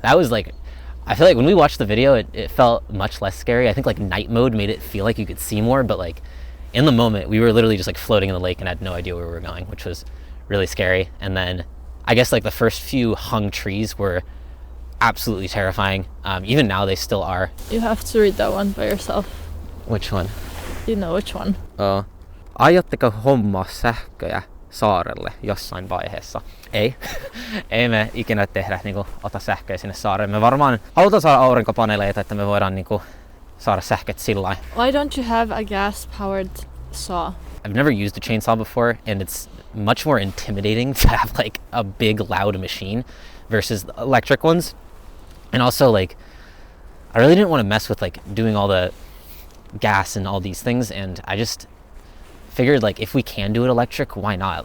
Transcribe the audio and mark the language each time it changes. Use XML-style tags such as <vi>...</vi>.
<en>That was like, I feel like when we watched the video, it felt much less scary. I think like night mode made it feel like you could see more, but like in the moment we were literally just like floating in the lake and had no idea where we were going, which was really scary. And then I guess like the first few hung trees were absolutely terrifying. Even now they still are. You have to read that one by yourself. Which one? You know which one.</en> <fi>Aiotteko hommaa sähköjä saarelle jossain vaiheessa? Ei. Ei me ikinä tehdä ota sähköjä sinne saarelle. Me varmaan halutaan saada aurinkopaneeleita, että me voidaan saada sähköt sillä.</fi> <en>Why don't you have a gas-powered saw? I've never used a chainsaw before, and it's much more intimidating to have like a big loud machine versus the electric ones. And also like I really didn't want to mess with like doing all the gas and all these things, and I just figured like if we can do it electric, why not?</en>